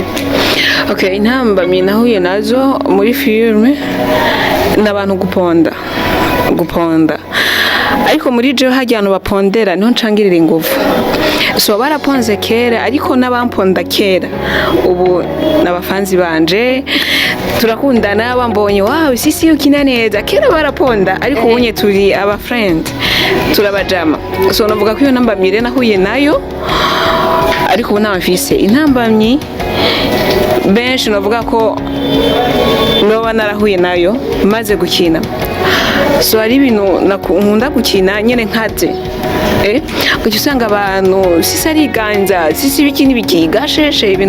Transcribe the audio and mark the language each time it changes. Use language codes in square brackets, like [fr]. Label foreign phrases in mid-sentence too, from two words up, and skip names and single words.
[rn] Okay, intambamyi nahuye nazo muri filime n'abantu guponda ariko muri je hajyana bapondera niho ncangirira ingufu so baraponze kera ariko n'abamponda kera ubu n'abafanzi banje turakundana bambonye wow Sisi ukina neza kera baraponda ariko ubunye turi aba friend turabajama so navuga ko iyo ntambamyi rero nahuye nayo ariko ubu ntamfise intambamyi benshi navuga ko noba narahuye nayo maze gukina so hari ibintu nkunda gukina nyene nkaze kuko usanga abantu Sisi ariganza Sisi biki gasheshe ibintu